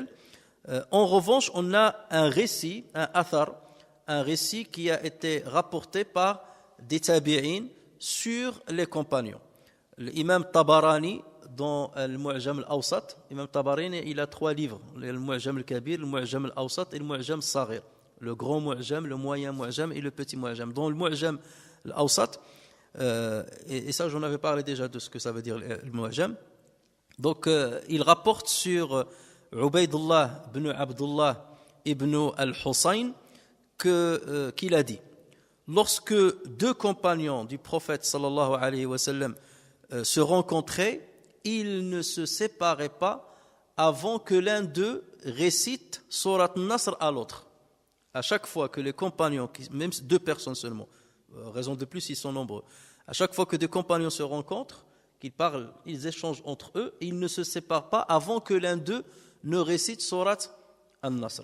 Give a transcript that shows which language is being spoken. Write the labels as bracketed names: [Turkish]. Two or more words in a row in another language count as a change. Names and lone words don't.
[French] En revanche, on a un récit, un athar, un récit qui a été rapporté par des tabi'in sur les compagnons. L'imam Tabarani, dans le Mu'jam al-Awsat, l'imam Tabarani, il a 3 livres, le Mu'jam al-Kabir, le Mu'jam al-Awsat et le Mu'jam al-Saghir. Le grand Mu'jam, le moyen Mu'jam et le petit Mu'jam. Dans le Mu'jam al-Awsat, et ça j'en avais parlé déjà de ce que ça veut dire le Mu'jam. Donc il rapporte sur Ubaydullah ibn Abdullah ibn al-Husayn qu'il a dit: lorsque 2 compagnons du prophète [Arabic] صلى الله عليه وسلم [French] se rencontraient, ils ne se séparaient pas avant que l'un d'eux récite Surat Nasr à l'autre. À chaque fois que les compagnons, même 2 personnes seulement, raison de plus ils sont nombreux, à chaque fois que 2 compagnons se rencontrent, qu'ils parlent, ils échangent entre eux, ils ne se séparent pas avant que l'un d'eux ne récite Surat An-Nasr.